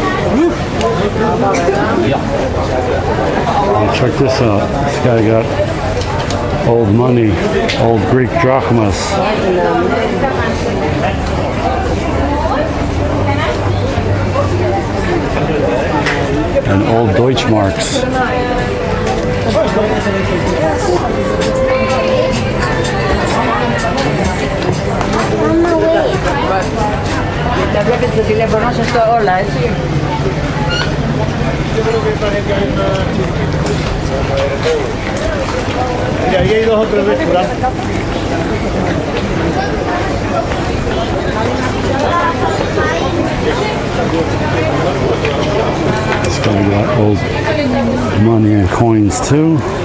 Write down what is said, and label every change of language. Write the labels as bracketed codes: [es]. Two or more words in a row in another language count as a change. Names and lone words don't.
[en] Oh, check this out. This guy got old money, old Greek drachmas. And old Deutschmarks. [el] Τα βλέπετε στο τηλέφωνο σας όλα, έτσι. [es] Y ahí hay 2 o 3 restaurantes. [en] This guy got old money and coins too.